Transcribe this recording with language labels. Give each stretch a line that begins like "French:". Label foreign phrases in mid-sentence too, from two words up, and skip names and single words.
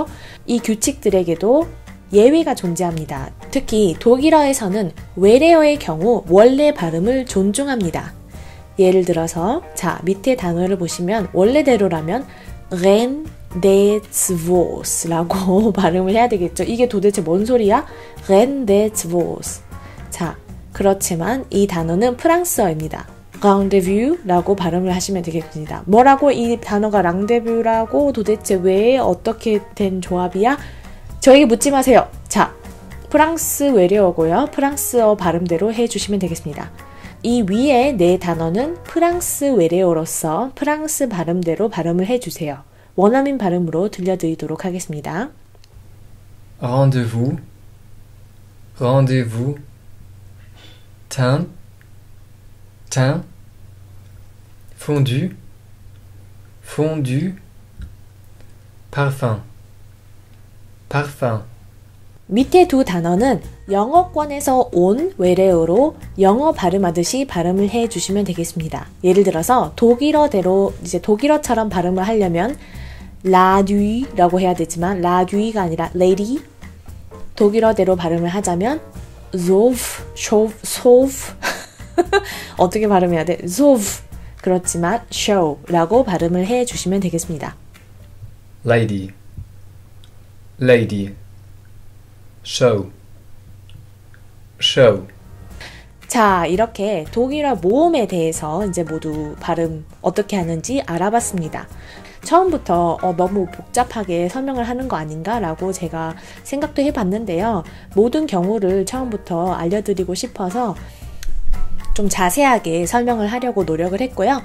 Korean: 이 규칙들에게도 예외가 존재합니다. 특히 독일어에서는 외래어의 경우 원래 발음을 존중합니다. 예를 들어서 자, 밑에 단어를 보시면 원래대로라면
French: Reine des Vosges
Korean: 라고 발음을 해야 되겠죠. 이게 도대체 뭔 소리야?
French: Reine des Vosges.
Korean: 자, 그렇지만 이 단어는 프랑스어입니다. rendezvous 라고 발음을 하시면 되겠습니다. 뭐라고 이 단어가 랑데뷰라고 도대체 왜 어떻게 된 조합이야? 저에게 묻지 마세요. 자, 프랑스 외래어고요. 프랑스어 발음대로 해주시면 되겠습니다. 이 위에 네 단어는 프랑스 외래어로서 프랑스 발음대로 발음을 해주세요. 원어민 발음으로 들려드리도록 하겠습니다.
French: rendezvous, rendezvous, teint, teint, fondu, fondu, parfum, parfum.
Korean: 밑에 두 단어는 영어권에서 온 외래어로 영어 발음하듯이 발음을 해주시면 되겠습니다. 예를 들어서 독일어대로 이제 독일어처럼 발음을 하려면 라듀라고 해야 되지만 라듀가 아니라 lady. 독일어대로 발음을 하자면 소프 어떻게 발음해야 돼? 소프. 그렇지만 show라고 발음을 해주시면 되겠습니다.
English: Lady, lady, show, show.
Korean: 자, 이렇게 독일어 모음에 대해서 이제 모두 발음 어떻게 하는지 알아봤습니다. 처음부터 너무 복잡하게 설명을 하는 거 아닌가 라고 제가 생각도 해봤는데요. 모든 경우를 처음부터 알려드리고 싶어서 좀 자세하게 설명을 하려고 노력을 했고요.